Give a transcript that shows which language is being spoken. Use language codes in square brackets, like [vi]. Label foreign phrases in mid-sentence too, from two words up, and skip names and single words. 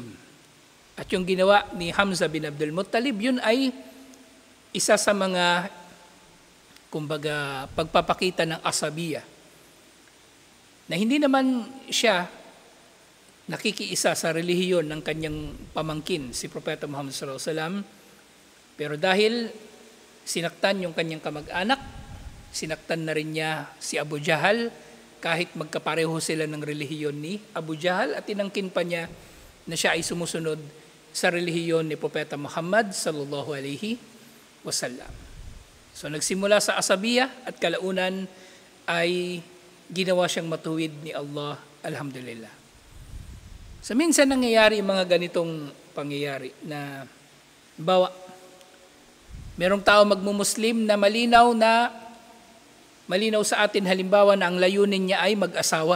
[tl] At yung ginawa ni Hamza bin Abdul Muttalib, yun ay isa sa mga, kumbaga, pagpapakita ng asabiyya. Na hindi naman siya nakikiisa sa relihiyon ng kanyang pamangkin, si Propeta Muhammad [ar] صلى الله عليه وسلم, [tl] pero dahil sinaktan yung kanyang kamag-anak, sinaktan na rin niya si Abu Jahal, kahit magkapareho sila ng relihiyon ni Abu Jahal, at tinangkin pa niya na siya ay sumusunod sa relihiyon ni Propeta Muhammad [ar] صلى الله عليه وسلم. [tl] So nagsimula sa asabiyya at kalaunan ay ginawa siyang matuwid ni Allah, alhamdulillah. So minsan nangyayari mga ganitong pangyayari na bawa, merong tao magmumuslim na malinaw sa atin, halimbawa na ang layunin niya ay mag-asawa.